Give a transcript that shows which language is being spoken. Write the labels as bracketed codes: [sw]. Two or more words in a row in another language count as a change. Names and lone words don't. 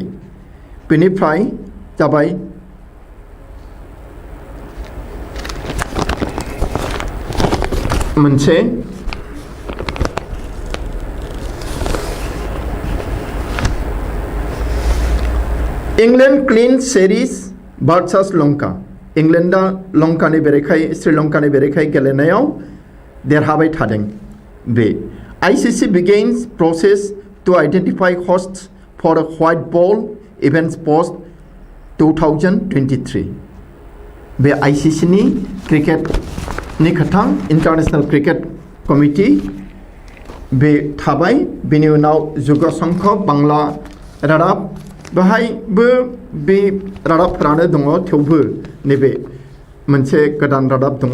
[brx] बेनिफ्राय जाबाय मोनसे इंलैंड [en] clean series versus [brx] लंका। इंलैंडआ लंकानि बेरेखायै श्रीलंकानि बेरेखायै गेलेनायाव देरहाबाय थादों। [en] बे ICC begins process to identify hosts for a white ball events post 2023. [brx] बे ICC नि क्रिकेटनि खोथा [en] International Cricket Committee [brx] बे थाबाय। बेनि उनाव जुग संघ बांला रादाब बेहायबो बे रादाबफोरानो दङ, थेवबो नैबे मोनसे गोदान रादाब दङ।